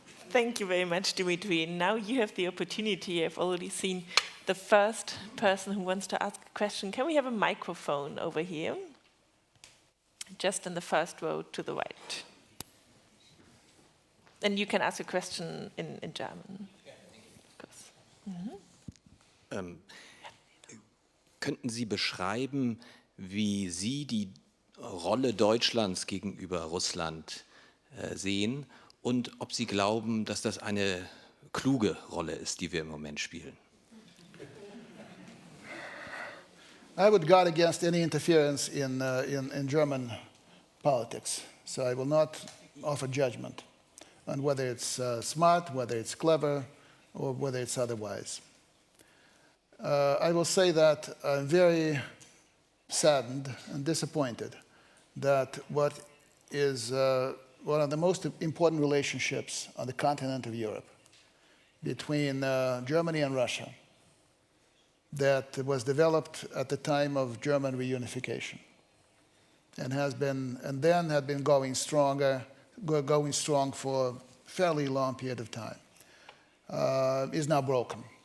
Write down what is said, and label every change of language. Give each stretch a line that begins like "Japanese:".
English: Thank you very much, Dmitri. Now you have the opportunity. I've already seen the first person who wants to ask a question. Can we have a microphone over here? Just in the first row to the right. And you can ask a question in German.
German: Könnten Sie beschreiben, wie Sie die Rolle Deutschlands gegenüber Russland sehen und ob Sie glauben, dass das eine kluge Rolle ist, die wir im Moment spielen?
English: I would guard against any interference in German politics, so I will not offer judgment on whether it's smart, whether it's clever, or whether it's otherwise. I will say that I'm very saddened and disappointed that what is one of the most important relationships on the continent of Europe between Germany and Russia that was developed at the time of German reunification and then had been going strong for a fairly long period of time, is now broken.